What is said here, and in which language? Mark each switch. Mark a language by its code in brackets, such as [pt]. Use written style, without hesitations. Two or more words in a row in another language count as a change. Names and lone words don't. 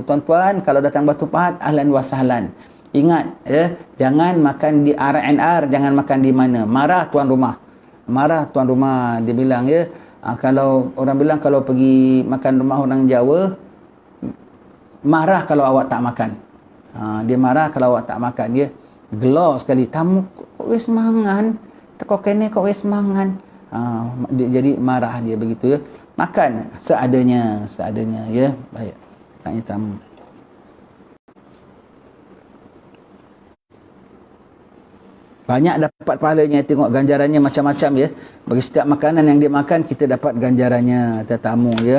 [ms] Tuan-tuan, kalau datang Batu Pahat, [ar] ahlan wa sahlan. [ms] Ingat, ya, jangan makan di R&R, jangan makan di mana. Marah tuan rumah. Marah tuan rumah. Dia bilang, ya, kalau orang bilang kalau pergi makan rumah orang Jawa, marah kalau awak tak makan. Dia marah kalau awak tak makan. Dia gelar sekali. [jv] Tamu kok wis mangan. [ms] Kau kena kau [jv] wis mangan. [ms] Jadi marah dia begitu, ya. Makan seadanya, ya. Baik. Tanya tamu. Banyak dapat pahalanya, tengok ganjarannya macam-macam, ya. Bagi setiap makanan yang dia makan, kita dapat ganjarannya, tetamu, ya.